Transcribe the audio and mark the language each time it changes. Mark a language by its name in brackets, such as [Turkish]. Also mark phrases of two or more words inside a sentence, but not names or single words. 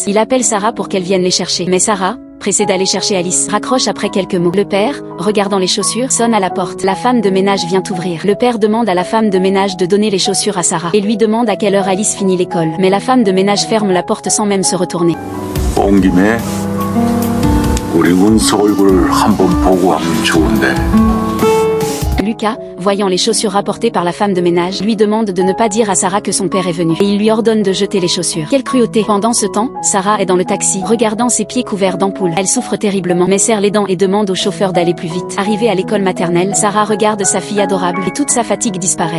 [French] Il appelle Sarah pour qu'elle vienne les chercher. Mais Sarah, pressée d'aller chercher Alice, raccroche après quelques mots. Le père, regardant les chaussures, sonne à la porte. La femme de ménage vient ouvrir. Le père demande à la femme de ménage de donner les chaussures à Sarah et lui demande à quelle heure Alice finit l'école. Mais la femme de ménage ferme la porte sans même se retourner. [Korean] 온 김에 우리 운수 얼굴을 한번 보고 하면 좋은데. [French] Lucas, voyant les chaussures rapportées par la femme de ménage, lui demande de ne pas dire à Sarah que son père est venu. Et il lui ordonne de jeter les chaussures. Quelle cruauté! Pendant ce temps, Sarah est dans le taxi, regardant ses pieds couverts d'ampoules. Elle souffre terriblement, mais serre les dents et demande au chauffeur d'aller plus vite. Arrivée à l'école maternelle, Sarah regarde sa fille adorable et toute sa fatigue disparaît.